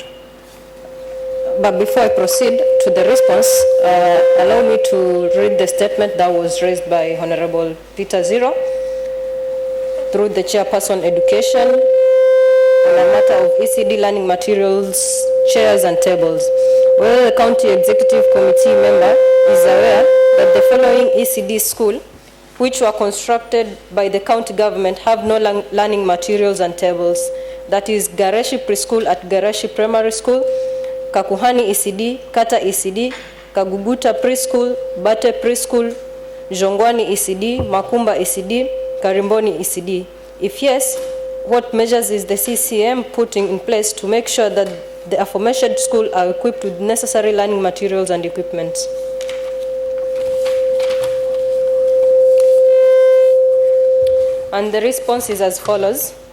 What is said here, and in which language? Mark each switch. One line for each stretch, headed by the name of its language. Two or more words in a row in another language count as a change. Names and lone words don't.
English: But before I proceed to the response, allow me to read the statement that was raised by Honorable Peter Zero through the Chairperson Education on a matter of ECD learning materials, chairs and tables. Whether the County Executive Committee member is aware that the following ECD school, which were constructed by the county government, have no learning materials and tables. That is Gareshi Preschool at Gareshi Primary School, Kakuhani ECD, Kata ECD, Kaguguta Preschool, Bate Preschool, Jongwani ECD, Makumba ECD, Karimboni ECD. If yes, what measures is the CCM putting in place to make sure that the aforementioned schools are equipped with necessary learning materials and equipment? And the response is as follows.